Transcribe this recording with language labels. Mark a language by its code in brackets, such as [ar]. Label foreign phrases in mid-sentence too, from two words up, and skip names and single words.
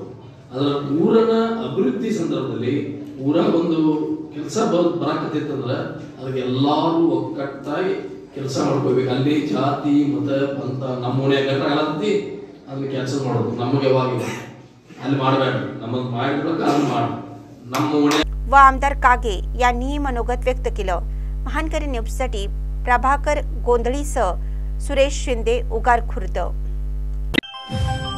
[kn] ಅದರ ಊರನ ಅಭಿವೃದ್ಧಿ ಸಂದರ್ಭದಲ್ಲಿ ಊರಾಗ ಒಂದು ಕೆಲಸ ಬರಾಕತ್ತೈತಂದ್ರ ಅದಕ್ಕೆ ಎಲ್ಲಾರು ಒಕ್ಕಟ್ಟಾಗಿ ಕೆಲಸ ಮಾಡ್ಕೋಬೇಕು। ಅಲ್ಲಿ ಜಾತಿ ಮತ ಪಂಥ ನಮ್ಮ ಓಣೆ ಗಟರ್ ಆಗತ್ತಿ ಅಲ್ಲಿ ಕೆಲಸ ಮಾಡೋದು ನಮಗೆ ಯಾವಾಗ ಅಲ್ಲಿ ಮಾಡಬೇಡ್ರಿ, नमक [mr] व आमदार कागे यांनीही मनोगत व्यक्त केलं। महानकरी न्यूजसाठी प्रभाकर गोंधळीसह सुरेश शिंदे, उगार खुर्द।